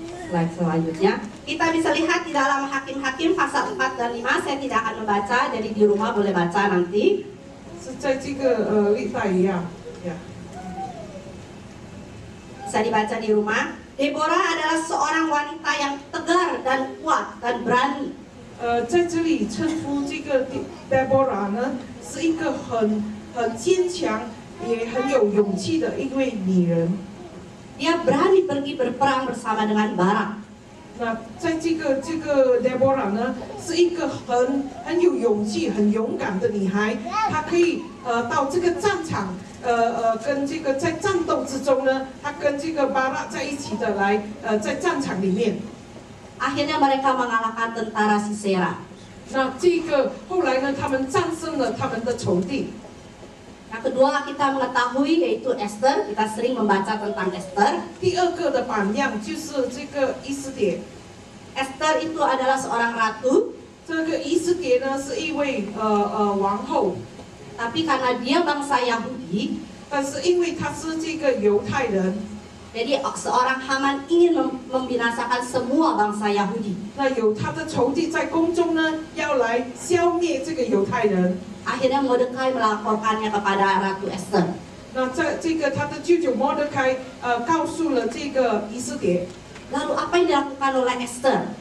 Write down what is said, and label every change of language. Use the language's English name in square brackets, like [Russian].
[Indonesian] Slide selanjutnya, kita bisa lihat di dalam Hakim-Hakim pasal 4 dan 5. Saya tidak akan membaca, jadi di rumah boleh baca nanti. [Chinese] 是在这个历代一样， [Indonesian] Bisa dibaca di rumah. Deborah adalah seorang wanita yang tegar dan kuat dan berani. [Chinese] 在这里称呼这个 Deborah 呢，是一个很坚强，也很有勇气的一位女人。 [Indonesian] Dia berani pergi berperang bersama dengan Barak. [Chinese] 那在这个 Deborah 呢，是一个很有勇气、很勇敢的女孩，她可以到这个战场，跟这个在战斗之中呢，她跟这个巴拉在一起的来在战场里面。 [Indonesian] Akhirnya mereka mengalahkan tentara Sisera. [Chinese] 那这个后来呢，他们战胜了他们的仇敌。 [Indonesian] Yang kedua kita mengetahui yaitu Esther, kita sering membaca tentang Esther. [Chinese] 第二个的榜样就是这个以斯帖。 [Indonesian] Esther itu adalah seorang ratu, [Chinese] 这个以斯帖呢是一位王后， [Indonesian] tapi karena dia bangsa Yahudi, [Chinese] 但是因为她是这个犹太人， [Indonesian] jadi seorang Haman ingin membinasakan semua bangsa Yahudi. [Chinese] 那有他的仇敌在宫中呢，要来消灭这个犹太人。 [Indonesian] Akhirnya Mordekai melaporkannya kepada Ratu Esther. [Chinese] 那在这个他的舅舅摩德开告诉了这个以斯帖， [Indonesian] Lalu apa yang dilakukan oleh Esther?